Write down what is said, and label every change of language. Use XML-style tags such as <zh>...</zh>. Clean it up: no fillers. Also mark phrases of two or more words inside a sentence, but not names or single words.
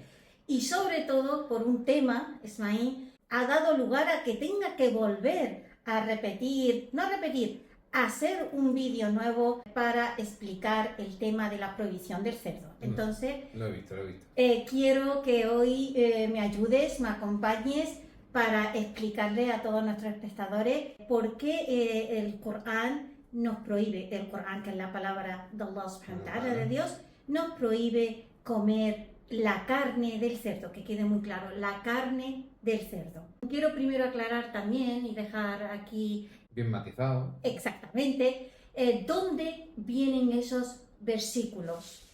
<es>Y sobre todo por un tema, Ismail, ha dado lugar a que tenga que volver a repetir, no a repetir, a hacer un vídeo nuevo para explicar el tema de la prohibición del cerdo. Entonces, Lo he visto. quiero que hoy me ayudes, me acompañes para explicarle a todos nuestros espectadores por qué el Corán nos prohíbe, el Corán, que es la palabra de</es> <ar>الله سبحانه وتعالى,</ar> <es>de Dios, nos prohíbe comer la carne del cerdo, que quede muy claro, la carne del cerdo. Quiero primero aclarar también y dejar aquí bien matizado exactamente dónde vienen esos versículos.</es>